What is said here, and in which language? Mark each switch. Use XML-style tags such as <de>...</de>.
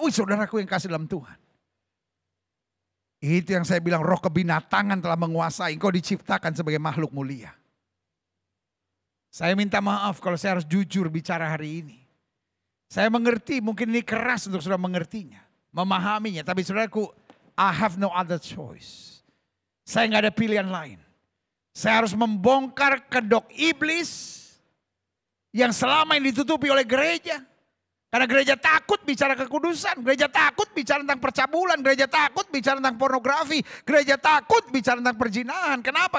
<id>Wih, saudaraku yang kasih dalam Tuhan. Itu yang saya bilang, roh kebinatangan telah menguasai. Engkau diciptakan sebagai makhluk mulia. Saya minta maaf kalau saya harus jujur bicara hari ini. Saya mengerti, mungkin ini keras untuk saudara mengertinya, memahaminya. Tapi saudaraku,</id> <en>I have no other choice.</en> <id>Saya nggak ada pilihan lain. Saya harus membongkar kedok iblis yang selama ini ditutupi oleh gereja. Karena gereja takut bicara kekudusan, gereja takut bicara tentang percabulan, gereja takut bicara tentang pornografi, gereja takut bicara tentang perzinahan. Kenapa?</id>